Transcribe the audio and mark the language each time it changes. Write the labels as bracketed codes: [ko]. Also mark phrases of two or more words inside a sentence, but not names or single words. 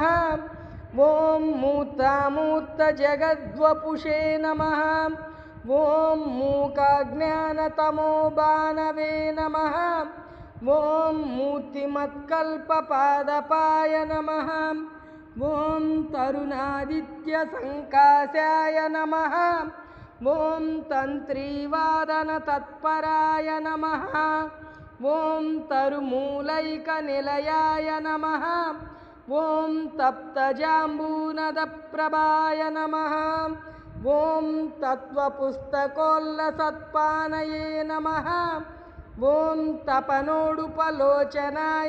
[sa] ఓం మూర్తామూర్తజగద్వపుషే నమః. ఓం మూకాజ్ఞానతమోబాణవే నమః. ఓం మూర్తిమత్కల్పపాదపాయ నమః. ॐ तरुणादित्यसङ्काशाय नमः ॐ तन्त्रीवादनतत्पराय नमः ॐ तरुमूलैकनिलयाय नमः ॐ तप्तजाम्बूनदप्रभाय नमः ॐ तत्त्वपुस्तकोल्लसत्पानये नमः ॐ तपनोडुपलोचनाय